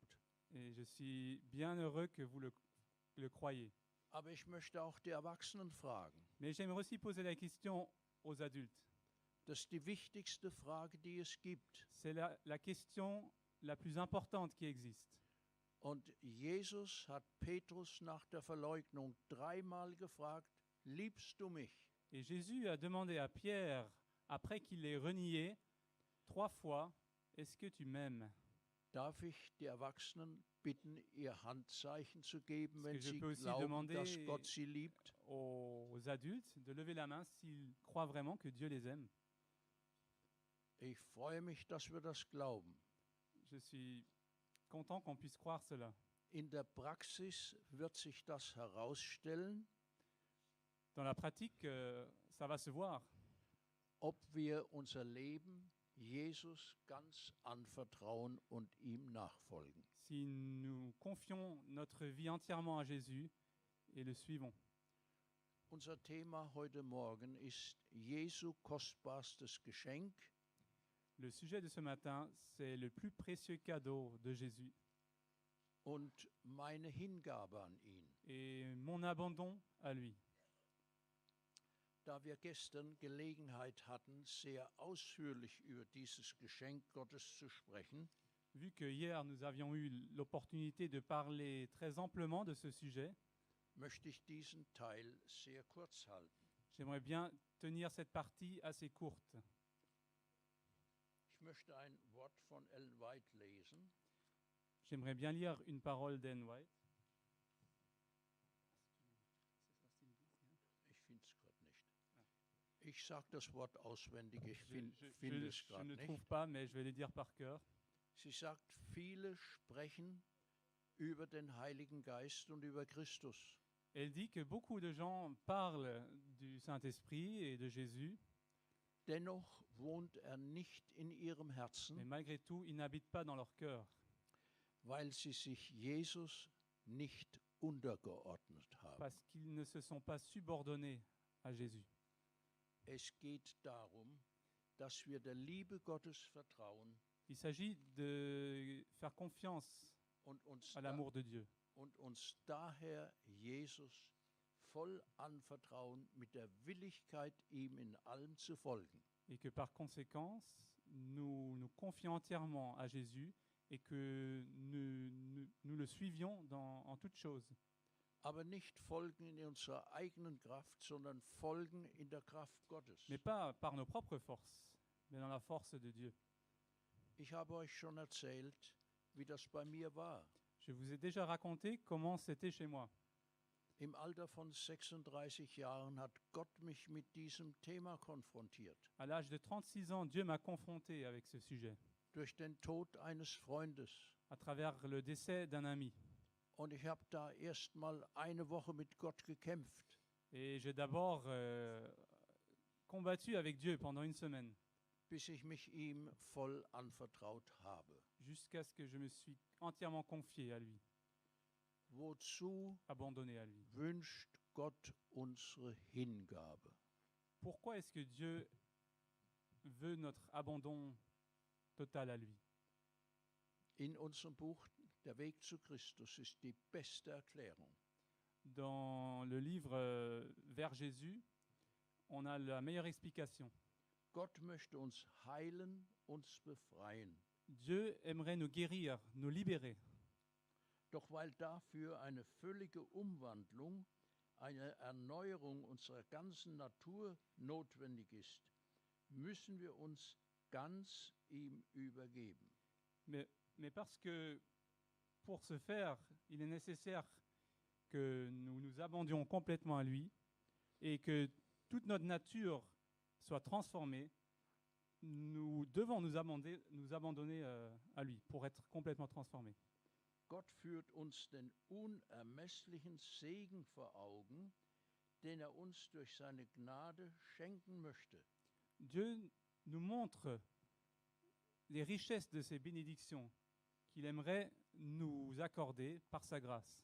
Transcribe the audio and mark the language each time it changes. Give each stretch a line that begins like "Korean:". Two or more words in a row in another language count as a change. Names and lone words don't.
French: Et je suis bien heureux que vous le croyez.
German: Aber ich möchte auch die Erwachsenen fragen.
French: Mais j'aimerais aussi poser la question aux adultes.
German: Das ist die wichtigste Frage, die es gibt.
French: C'est la question la plus importante qui existe.
German: Und Jesus hat Petrus nach der Verleugnung 3-mal gefragt, liebst du mich?
French: Et Jésus a demandé à Pierre, après qu'il l'ait renié 3 fois, est-ce que tu m'aimes?
German: Darf ich die Erwachsenen bitten, ihr Handzeichen zu geben, wenn
French: Est-ce que je
German: sie
French: peux aussi
German: glauben,
French: demander
German: dass Gott sie liebt?
French: Aux adultes de lever la main s'ils croient vraiment que Dieu les aime.
German: Ich freue mich, dass wir das glauben.
French: Je suis content qu'on puisse croire cela.
German: In der Praxis wird sich das herausstellen,
French: Dans la pratique, ça va se voir.
German: ob wir unser Leben Jesus ganz anvertrauen und ihm nachfolgen.
French: Si nous confions notre vie entièrement à Jésus et le suivons.
German: Unser Thema heute Morgen ist Jesu kostbarstes Geschenk.
French: Le sujet de ce matin, c'est le plus précieux cadeau de Jésus
German: Und meine Hingabe an ihn.
French: et mon abandon à lui.
German: Da wir gestern Gelegenheit hatten, sehr ausführlich über dieses Geschenk Gottes zu sprechen,
French: Vu que hier nous avions eu l'opportunité de parler très amplement de ce sujet,
German: möchte ich diesen Teil sehr kurz halten.
French: j'aimerais bien tenir cette partie assez courte.
German: Ich möchte ein Wort von Ellen White lesen.
French: J'aimerais bien lire une parole d'Ellen White.
German: Ich finde es gerade nicht. Ich sage das Wort auswendig, ich finde es
French: Je
German: gerade
French: ne
German: nicht.
French: trouve pas, mais je vais le dire par cœur.
German: Sie sagt, viele sprechen über den Heiligen Geist und über Christus.
French: Elle dit que beaucoup de gens parlent du Saint-Esprit et de Jésus,
German: Dennoch wohnt nicht in ihrem
French: mais
German: Herzen,
French: malgré tout, il n'habite pas dans leur cœur,
German: weil sie sich Jesus nicht untergeordnet haben.
French: parce qu'ils ne se sont pas subordonnés à Jésus.
German: Es geht darum, dass wir der Liebe Gottes vertrauen
French: Il s'agit de faire confiance
German: und uns,
French: à l'amour de Dieu
German: und uns daher Jesus voll anvertrauen mit der Willigkeit, ihm in allem zu folgen.
French: Et que par conséquence, nous nous confions entièrement à Jésus et que nous le suivions en toutes choses.
German: Aber nicht folgen in unserer eigenen Kraft, sondern folgen in der Kraft Gottes.
French: Mais pas par nos propres forces, mais dans la force de Dieu.
German: Ich habe euch schon erzählt, wie das bei mir war.
French: Je vous ai déjà raconté comment c'était chez moi.
German: Im Alter von 36 Jahren hat Gott mich mit diesem Thema konfrontiert.
French: À l'âge de 36 ans, Dieu m'a confronté avec ce sujet,
German: Durch den Tod eines Freundes.
French: à travers le décès d'un ami.
German: Und ich habe da erst mal eine Woche mit Gott gekämpft.
French: Et j'ai d'abord combattu avec Dieu pendant une semaine,
German: Bis ich mich ihm voll anvertraut habe.
French: jusqu'à ce que je me suis entièrement confié à lui,
German: Wozu
French: abandonné à lui.
German: wünscht Gott unsere Hingabe?
French: Pourquoi est-ce que Dieu veut notre abandon total à lui?
German: In unserem Buch Der Weg zu Christus ist die beste Erklärung.
French: Dans le livre Vers Jésus, on a la meilleure explication.
German: Gott möchte uns heilen, uns befreien.
French: Dieu aimerait nous guérir, nous libérer.
German: Doch weil dafür eine völlige Umwandlung, eine Erneuerung unserer ganzen Natur notwendig ist, müssen wir uns ganz ihm übergeben.
French: Mais parce que pour ce faire, il est nécessaire que nous nous abandonnions complètement à lui et que toute notre nature soit transformée, nous devons nous abandonner à lui pour être complètement transformés.
German: Gott führt uns den unermesslichen Segen vor Augen, den uns durch seine Gnade schenken möchte.
French: Dieu nous montre les richesses de ses bénédictions qu'il aimerait nous accorder par sa grâce.